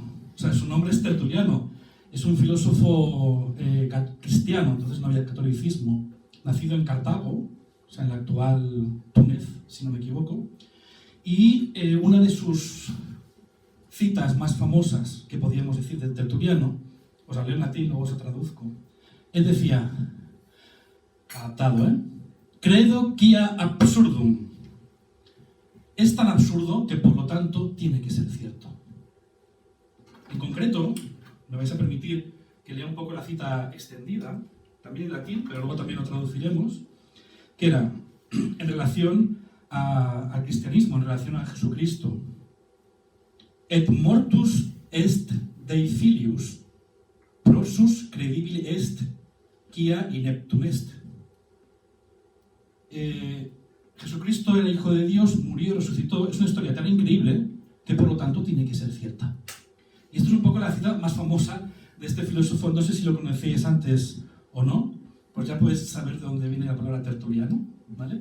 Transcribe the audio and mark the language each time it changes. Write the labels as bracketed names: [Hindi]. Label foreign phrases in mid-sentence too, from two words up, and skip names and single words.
[Spanish] O sea, su nombre es Tertuliano. Es un filósofo cristiano, entonces no había catolicismo, nacido en Cartago, o sea, en la actual Túnez, si no me equivoco. Y una de sus citas más famosas, que podríamos decir del Tertuliano, os la leo en latín, luego os la traduzco. Él decía, adaptado, [Latin] credo quia absurdum. [Spanish] Es tan absurdo que por lo tanto tiene que ser cierto. En concreto, me vais a permitir que lea un poco la cita extendida, también en latín, pero luego también lo traduciremos, que era en relación al cristianismo, en relación a Jesucristo. [Latin] Et mortus est Dei filius, prosus credibile est, quia ineptum est. [Spanish] Jesucristo era hijo de Dios, murió, resucitó. Es una historia tan increíble que por lo tanto tiene que ser cierta. Y esto es un poco la cita más famosa de este filósofo. No sé si lo conocéis antes o no, pues ya podéis saber de dónde viene la palabra tertuliano, ¿vale?